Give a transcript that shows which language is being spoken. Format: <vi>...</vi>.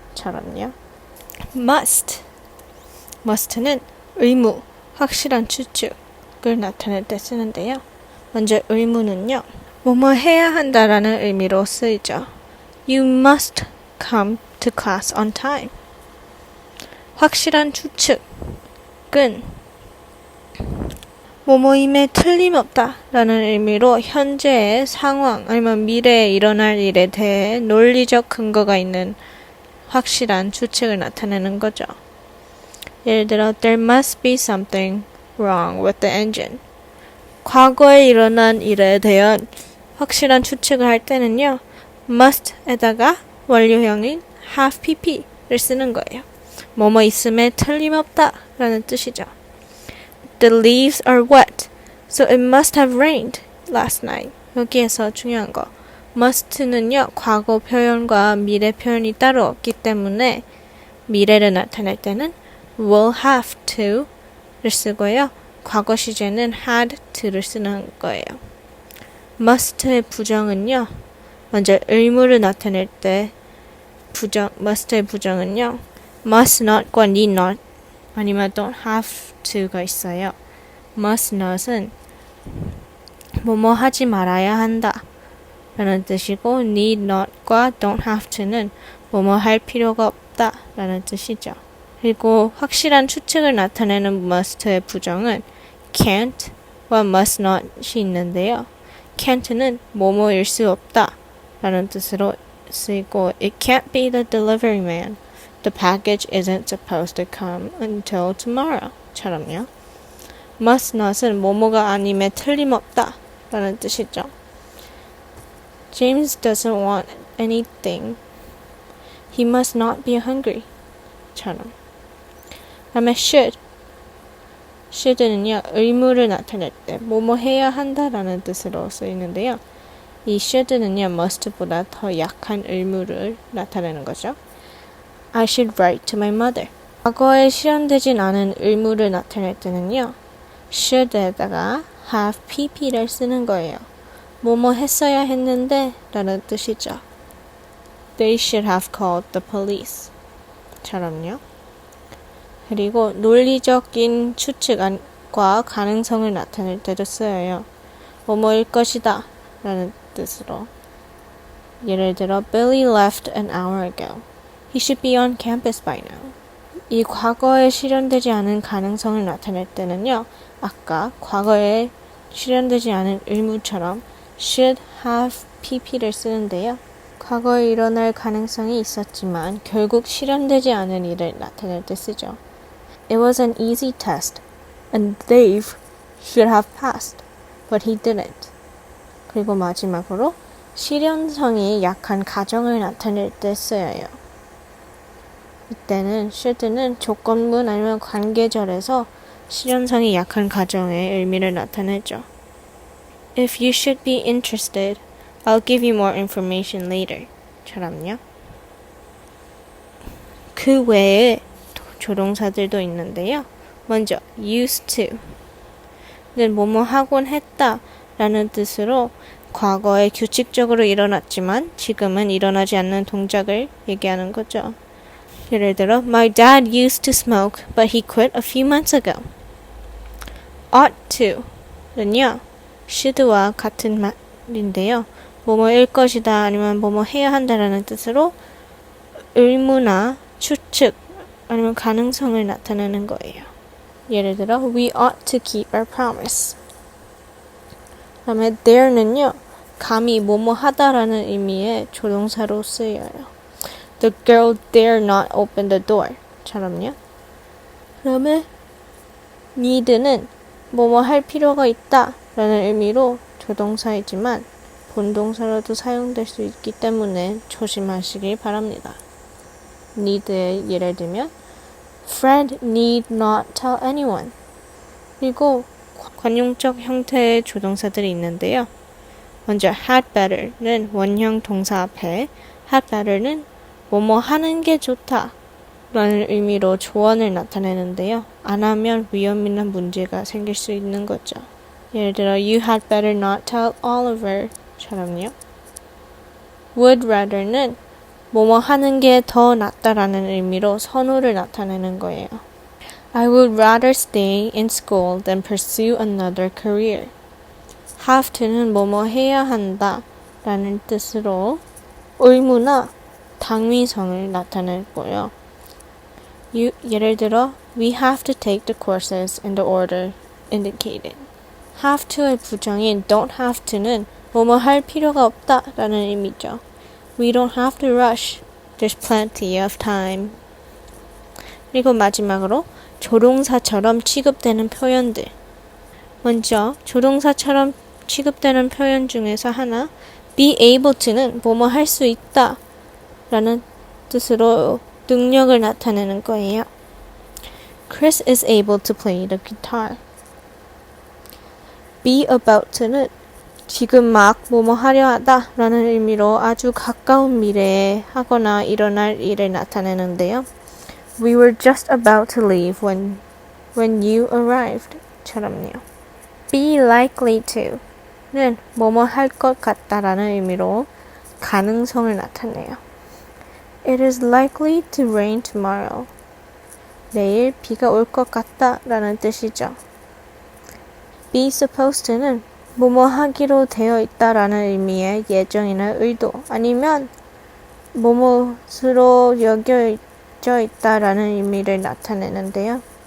<ko>처럼요. must는 의무, 확실한 추측을 나타낼 때 쓰는데요. 먼저 의무는요. 뭐뭐 해야 한다라는 의미로 쓰이죠.</ko> <en>You must come to class on time.</en> <ko>확실한 추측은 뭐뭐임에 틀림없다 라는 의미로 현재의 상황 아니면 미래에 일어날 일에 대해 논리적 근거가 있는 확실한 추측을 나타내는 거죠. 예를 들어</ko> <en>There must be something wrong with the engine.</en> <ko>과거에 일어난 일에 대한 확실한 추측을 할 때는요. must에다가 완료형인 have pp를 쓰는 거예요. 뭐뭐 있음에 틀림없다 라는 뜻이죠.</ko> <en>The leaves are wet, so it must have rained last night.</en> <ko>여기에서 중요한 거. must는요, 과거 표현과 미래 표현이 따로 없기 때문에 미래를 나타낼 때는 will have to를 쓰고요. 과거 시제는 had to를 쓰는 거예요. must의 부정은요, 먼저 의무를 나타낼 때 must의 부정은요, must not과 need not 아니면 don't have to가 있어요. must not은 뭐뭐 하지 말아야 한다 라는 뜻이고 need not과 don't have to는 뭐뭐 할 필요가 없다 라는 뜻이죠. 그리고 확실한 추측을 나타내는 must의 부정은 can't와 must not이 있는데요. can't는 뭐뭐일 수 없다 라는 뜻으로 쓰이고</ko> <en>it can't be the delivery man. The package isn't supposed to come until tomorrow.</en> <ko>처럼요. must not은 뭐뭐가 아님에 틀림없다 라는 뜻이죠.</ko> <en>James doesn't want anything. He must not be hungry.</en> <ko>처럼. 다음에 should는요. 의무를 나타낼 때 뭐뭐 해야 한다라는 뜻으로 쓰이는데요. 이 should는요. must보다 더 약한 의무를 나타내는 거죠.</ko> <en>I should write to my mother.</en> <ko>과거에 실현되진 않은 의무를 나타낼 때는요. should에다가 have pp를 쓰는 거예요. 뭐뭐 했어야 했는데 라는 뜻이죠.</ko> <en>They should have called the police.</en> <ko>처럼요. 그리고 논리적인 추측과 가능성을 나타낼 때도 쓰여요. 뭐뭐일 것이다 라는 뜻으로. 예를 들어</ko> <en>Billy left an hour ago. He should be on campus by now.</en> <ko>이 과거에 실현되지 않은 가능성을 나타낼 때는요. 아까 과거에 실현되지 않은 의무처럼 should have pp를 쓰는데요. 과거에 일어날 가능성이 있었지만 결국 실현되지 않은 일을 나타낼 때 쓰죠.</ko> <en>It was an easy test and Dave should have passed, but he didn't.</en> <ko>그리고 마지막으로 실현성이 약한 가정을 나타낼 때 쓰여요. 이때는 should는 조건문 아니면 관계절에서 실현성이 약한 가정의 의미를 나타내죠.</ko> <en>If you should be interested, I'll give you more information later.</en> <ko>처럼요. 그 외에 조동사들도 있는데요. 먼저 used to는 뭐뭐 하곤 했다 라는 뜻으로 과거에 규칙적으로 일어났지만 지금은 일어나지 않는 동작을 얘기하는 거죠. 예를 들어</ko> <en>My dad used to smoke, but he quit a few months ago.</en> <ko>ought to는요. should와 같은 말인데요. 뭐뭐일 것이다 아니면 뭐뭐 해야 한다라는 뜻으로 의무나 추측 아니면 가능성을 나타내는 거예요. 예를 들어</ko> <en>We ought to keep our promise.</en> <ko>그다음에 dare는요. 감히 뭐뭐 하다라는 의미의 조동사로 쓰여요.</ko> <en>The girl dare not open the door.</en> <ko>처럼요. 그다음에 need는 뭐뭐 할 필요가 있다 라는 의미로 조동사이지만 본동사로도 사용될 수 있기 때문에 조심하시길 바랍니다. need의 예를 들면</ko> <en>Fred need not tell anyone.</en> <ko>그리고 관용적 형태의 조동사들이 있는데요. 먼저 had better는 원형 동사 앞에 had better는 뭐뭐 하는 게 좋다 라는 의미로 조언을 나타내는데요. 안 하면 위험이나 문제가 생길 수 있는 거죠. 예를 들어</ko> <en>You had better not tell Oliver</en> <ko>처럼요. would rather는 뭐뭐 하는 게 더 낫다라는 의미로 선호를 나타내는 거예요.</ko> <en>I would rather stay in school than pursue another career.</en> <ko>have to는 뭐뭐 해야 한다 라는 뜻으로 의무나 당위성을 나타내고요. 예를 들어</ko> <en>We have to take the courses in the order indicated.</en> <ko>have to의 부정인 don't have to는 뭐뭐 할 필요가 없다 라는 의미죠.</ko> <en>We don't have to rush. There's plenty of time.</en> <ko>그리고 마지막으로 조동사처럼 취급되는 표현들. 먼저 조동사처럼 취급되는 표현 중에서 하나 be able to는 뭐뭐 할 수 있다 라는 뜻으로 능력을 나타내는 거예요.</ko> <en>Chris is able to play the guitar.</en> <ko>be about to는 지금 막 뭐뭐 하려 하다 라는 의미로 아주 가까운 미래에 하거나 일어날 일을 나타내는데요.</ko> <en>We were just about to leave when you arrived</en> <ko>처럼요. Be likely to는 뭐뭐 할 것 같다라는 의미로 가능성을 나타내요.</ko> <en>It is likely to rain tomorrow.</en> <ko>내일 비가 올 것 같다라는 뜻이죠. Be supposed to는 뭐뭐 하기로 되어 있다라는 의미의 예정이나 의도 아니면 뭐뭐으로 여겨져 있다라는 의미를 나타내는데요.</ko>